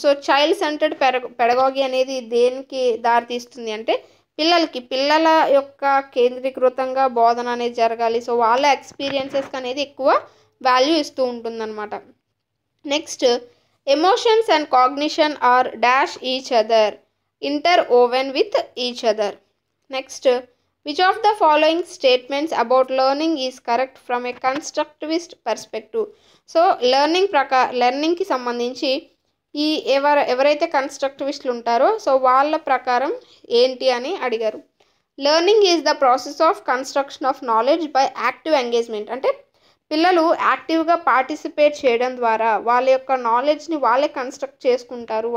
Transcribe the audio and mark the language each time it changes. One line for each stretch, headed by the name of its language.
Telugu: So child centred pedagogy అనేది దేనికి దారితీస్తుంది అంటే పిల్లల యొక్క కేంద్రీకృతంగా బోధన అనేది జరగాలి. సో వాళ్ళ ఎక్స్పీరియన్సెస్కి అనేది ఎక్కువ వాల్యూ ఇస్తూ ఉంటుందన్నమాట.
English: Next, emotions and cognition are dash each other, interwoven with each other. Next, which of the following statements about learning is correct from a constructivist perspective.
Telugu: So లెర్నింగ్కి సంబంధించి ఈ ఎవరైతే కన్స్ట్రక్టివిస్టులు ఉంటారో సో వాళ్ళ ప్రకారం ఏంటి అని అడిగారు.
English: Learning is the process of construction of knowledge by active engagement.
Telugu: అంటే పిల్లలు యాక్టివ్గా పార్టిసిపేట్ చేయడం ద్వారా వాళ్ళ యొక్క నాలెడ్జ్ని వాళ్ళే కన్స్ట్రక్ట్ చేసుకుంటారు.